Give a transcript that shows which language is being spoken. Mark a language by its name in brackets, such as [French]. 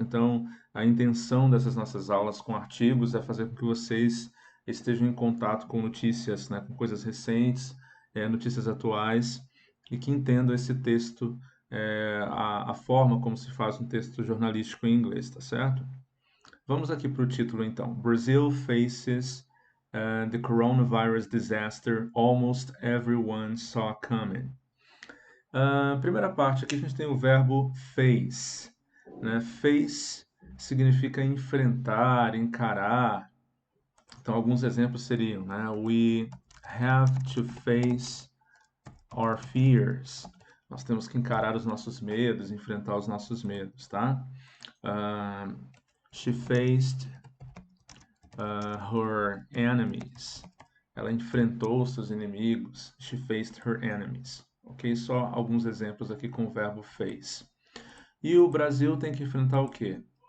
[Portuguese] Então, a intenção dessas nossas aulas com artigos é fazer com que vocês estejam em contato com notícias, né, com coisas recentes, notícias atuais, e que entendam esse texto, a forma como se faz um texto jornalístico em inglês, tá certo? Vamos aqui para o título então. [English] Brazil faces the coronavirus disaster almost everyone saw coming. [Portuguese] Primeira parte, aqui a gente tem o verbo face, né? Face significa enfrentar, encarar. Então, alguns exemplos seriam, né? [English] We have to face our fears. [Portuguese] Nós temos que encarar os nossos medos, enfrentar os nossos medos, tá? [English] She faced her enemies. [Portuguese] Ela enfrentou seus inimigos. [English] She faced her enemies. [Portuguese] Ok? Só alguns exemplos aqui com o verbo face. E o Brasil tem que enfrentar o quê?